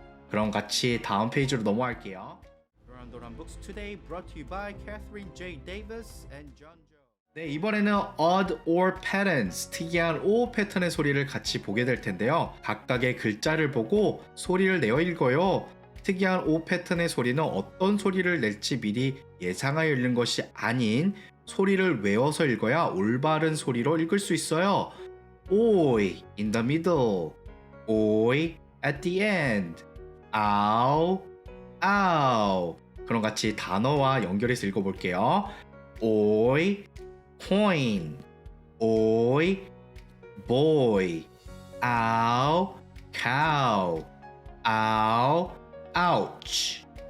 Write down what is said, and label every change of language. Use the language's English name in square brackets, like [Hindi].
[Korean] 그럼 같이 다음 페이지로 넘어갈게요. [English] 도란도란 Books Today brought to you by Catherine J. Davis and John Joe. [Korean] 네, 이번에는 [English] odd or patterns, [Korean] 특이한 O 패턴의 소리를 같이 보게 될 텐데요. 각각의 글자를 보고 소리를 내어 읽어요. 특이한 O 패턴의 소리는 어떤 소리를 낼지 미리 예상하여 읽는 것이 아닌 소리를 외워서 읽어야 올바른 소리로 읽을 수 있어요. [English] Oi, in the middle, 오이 at the end. 아우, 아우. [Korean] 그럼 같이 단어와 연결해서 읽어볼게요. [English] 오이, coin. 오이, boy. 아우, cow. 아우, ouch.